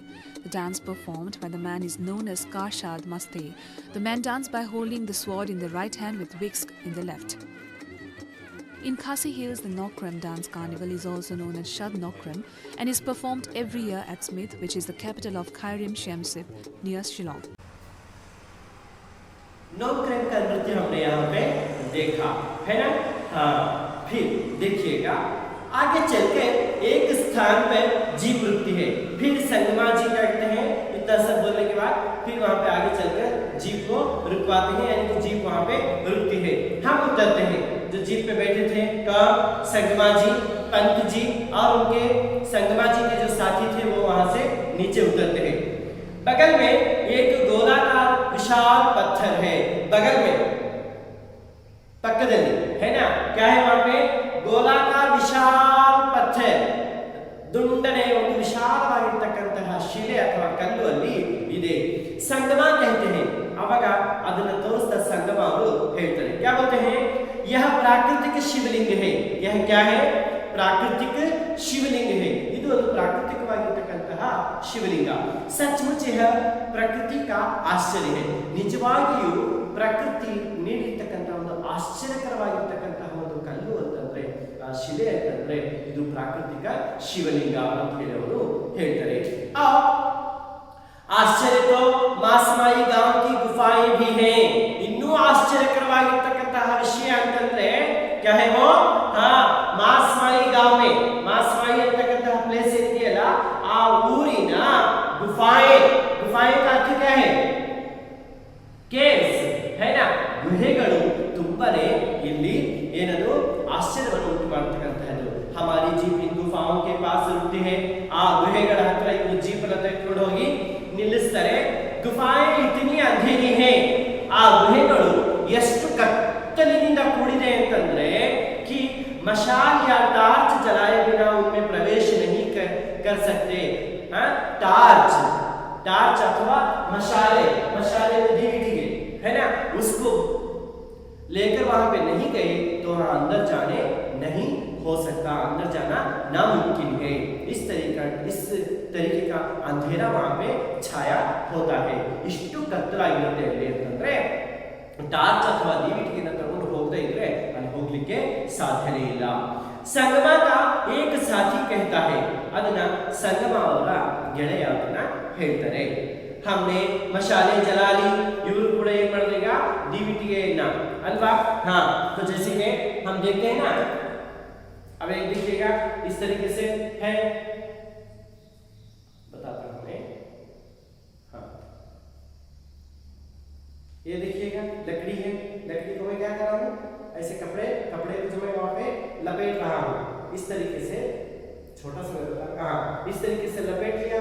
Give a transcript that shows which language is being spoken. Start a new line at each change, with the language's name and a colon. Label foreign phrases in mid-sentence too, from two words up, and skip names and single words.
English: The dance performed by the man is known as Karshad Maste. The men dance by holding the sword in the right hand with whisk in the left. In Khasi Hills, the Nokram Dance Carnival is also known as Shad Nokram and is performed every year at Smith, which is the capital of Kairim Shemsip near Shillong.
Hindi: नौक्रम का नृत्य हमने यहाँ पे देखा है ना। हाँ, फिर देखिएगा आगे चलकर एक स्थान पर जीप रुकती है, फिर संगमा जी करते हैं। इतना सब बोलने के बाद फिर वहाँ पे आगे चलकर जीप को रुकवाते हैं, यानी कि जीप वहाँ पे रुकती है। हम उतरते हैं, जो जीप पे बैठे थे कौन? संगमा जी, पंत जी और उनके संगमा जी के जो साथी थे वो वहाँ से नीचे उतरते हैं। बगल में एक गोलाकार विशाल पत्थर है, बगल में पक्कदली है ना। क्या है वहां पे? गोलाकार विशाल पत्थर,
Kannada: ದುಂಡನೆ ಒಂದು ವಿಶಾಲವಾಗಿರತಕ್ಕಂತಹ ಶಿಲೆ ಅಥವಾ ಕಲ್ಲು ಅಲ್ಲಿ ಇದೆ, ಸಂಗಮ
Hindi: कहते हैं।
Kannada: ಅವಾಗ ಅದನ್ನ ತೋರಿಸ್ತಾ ಸಂಗಮ ಅವರು ಹೇಳ್ತಾರೆ,
Hindi: क्या बोलते हैं? यह प्राकृतिक शिवलिंग है। यह क्या है? प्राकृतिक शिवलिंग है।
Kannada: ಇದು ಒಂದು ಪ್ರಾಕೃತಿಕವಾಗಿರತಕ್ಕಂತಹ ಶಿವಲಿಂಗ।
Hindi: सचमुच यह प्रकृति का आश्चर्य है।
Kannada: ನಿಜವಾಗಿಯೂ ಪ್ರಕೃತಿ ನೀಡಿರ್ತಕ್ಕಂತಹ ಒಂದು ಆಶ್ಚರ್ಯಕರವಾಗಿರತಕ್ಕಂತಹ ಒಂದು ಕಲ್ಲು ಅಂತಂದ್ರೆ, ಆ ಶಿಲೆ ಅಂತಂದ್ರೆ ಇದು ಪ್ರಾಕೃತಿಕ ಶಿವಲಿಂಗ ಅಂತ ಹೇಳಿ ಅವರು ಹೇಳ್ತಾರೆ।
Hindi: आश्चर्य तो मासमाई गांव की गुफाएं भी हैं।
Kannada: ಇನ್ನೂ ಆಶ್ಚರ್ಯಕರವಾಗಿರತಕ್ಕಂತಹ ವಿಷಯ ಅಂತಂದ್ರೆ
Hindi: क्या है वो? हाँ, मासमाई गांव में,
Kannada: मासमाई ಅಂತಕ್ಕಂತಹ ಪ್ಲೇಸ್ ಇದೆಯಲ್ಲ, ಆ ಊರಿನ ಗುಫಾएं,
Hindi: गुफाएं का अर्थ क्या है? ಕೇವ್ಸ್ है ना,
Kannada: ಗುಹೆಗಳು ತುಂಬಾನೇ ಇಲ್ಲಿ ಏನದು ಆಶ್ಚರ್ಯವನ್ನು ಉಂಟು ಮಾಡತಕ್ಕಂತಹದ್ದು।
Hindi: हमारी जीप इन गुफाओं के पास रुकती है।
Kannada: ಆ ಗುಹೆಗಳ ಹತ್ರ ಇವರು ಜೀಪ್ ಅನ್ನು ತೆಗೆದುಕೊಂಡು ಹೋಗಿ ನಿಲ್ಲಿಸ್ತಾರೆ।
Hindi: ಗುಫಾएं इतनी अंधेरी है,
Kannada: ಆ ಗುಹೆಗಳು ಎಷ್ಟು ಕತ್ತಲಿನಿಂದ ಕೂಡಿದೆ ಅಂತಂದ್ರೆ
Hindi: कि मशाल या टार्च जलाए बिना उनमें प्रवेश नहीं कर सकते। हाँ, टार्च अथवा मशाले में दीविटी है ना, उसको लेकर वहां पे नहीं गए तो वहां अंदर जाने नहीं हो सकता, अंदर जाना नामुमकिन है। इस तरीके का अंधेरा वहां पे छाया होता है।
Kannada: इष्टु कತ್ತಲಾಗಿರುತ್ತೆ ಅಲ್ಲಿ ಅಂತಂದ್ರೆ ಟಾರ್ಚ್ ಅಥವಾ ದೀವಿಟಿಗೆನ ತಗೊಂಡು ಹೋಗದೇ ಇದ್ರೆ ಅಲ್ಲಿ ಹೋಗ್ಲಿಕ್ಕೆ ಸಾಧ್ಯನೇ ಇಲ್ಲ।
Hindi: ಸಂಗಮ का एक साथी कहता है,
Kannada: ಅದನ್ನ ಸಂಗಮ ಅವರ ಗೆಳೆಯ ಅದನ್ನ ಹೇಳ್ತಾರೆ।
Hindi: हमने मशाले जला ली,
Kannada: इವರು ಕೂಡ ಏನು ಮಾಡಿದ್ರೀಗ ದೀವಿಟಿಗೆಯನ್ನ अल्वा।
Hindi: हाँ, तो जैसे कि हम देखते हैं ना, अब एक देखिएगा इस तरीके से है, बताता हूं मैं। हाँ, ये देखिएगा लकड़ी है, लकड़ी को मैं क्या कर रहा हूं, ऐसे कपड़े को जो मैं वहां पे लपेट रहा हूं, इस तरीके से छोटा सा हाँ, इस तरीके से लपेट लिया।